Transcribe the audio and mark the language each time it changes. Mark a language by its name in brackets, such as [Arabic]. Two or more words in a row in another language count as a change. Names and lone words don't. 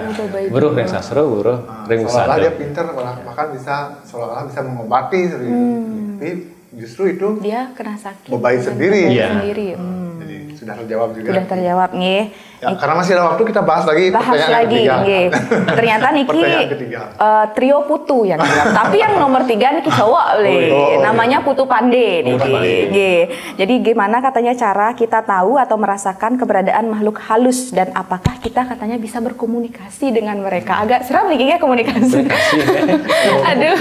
[Indonesian] Buruh yang sastra, buruh yang seolah-olah dia pintar, bahkan seolah-olah bisa mengobati tapi justru itu dia kena sakit. Bebayi sendiri. Iya. Jadi sudah terjawab juga. Sudah terjawab nih. Ya, karena masih ada waktu kita bahas lagi pertanyaan ketiga. Ternyata Niki trio putu yang jawab. Tapi yang nomor 3 Niki cowok namanya Putu Pande Niki. Jadi gimana katanya cara kita tahu atau merasakan keberadaan makhluk halus dan apakah kita katanya bisa berkomunikasi dengan mereka? Agak seram nih ya komunikasi. Aduh.